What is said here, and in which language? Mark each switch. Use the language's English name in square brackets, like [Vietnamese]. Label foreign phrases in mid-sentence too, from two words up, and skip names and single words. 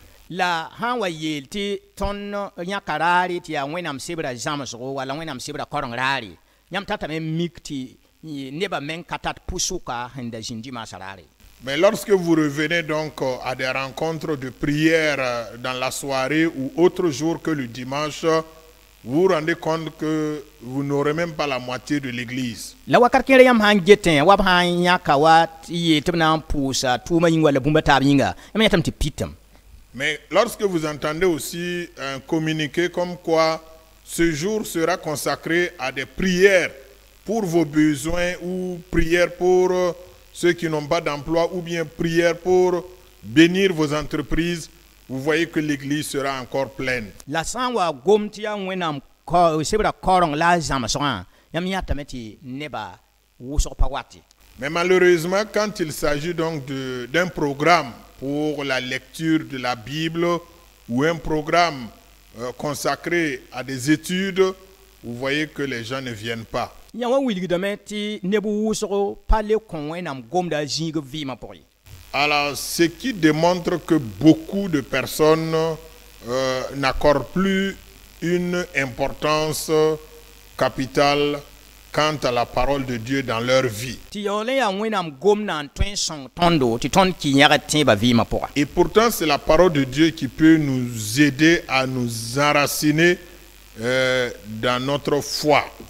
[French] Mais lorsque vous revenez donc à des rencontres de prière dans la soirée ou autre jour que le dimanche, vous vous rendez compte que vous n'aurez même pas la moitié de l'église. [Mossi] La wakat kẽer yãmb sã n getẽ wa b sã n yãka wa tɩ yee tɩ b na n pʋʋsa tʋʋmã yĩng walla bũmba taab yĩnga yãmb yãtame tɩ pitame. [French] Mais lorsque vous entendez aussi un communiqué comme quoi ce jour sera consacré à des prières pour vos besoins ou prières pour ceux qui n'ont pas d'emploi ou bien prières pour bénir vos entreprises, vous voyez que l'église sera encore pleine. [Mossi] La sã n wa gom tɩ yaa wẽnnaam sebra kaoreng la a zãmsgã yãmb yãtame tɩ neba wʋsg pa wate. [French] Mais malheureusement, quand il s'agit donc d'un programme pour la lecture de la Bible ou un programme consacré à des études, vous voyez que les gens ne viennent pas. [Mossi] Yã wa wilgdame tɩ neb wʋsg pa le kõ wẽnnaam gomda a zĩig vɩɩmã pʋgẽ. [French] Alors, ce qui démontre que beaucoup de personnes n'accordent plus une importance capitale quant à la parole de Dieu dans leur vie. Et pourtant, c'est la parole de Dieu qui peut nous aider à nous enraciner dans notre foi.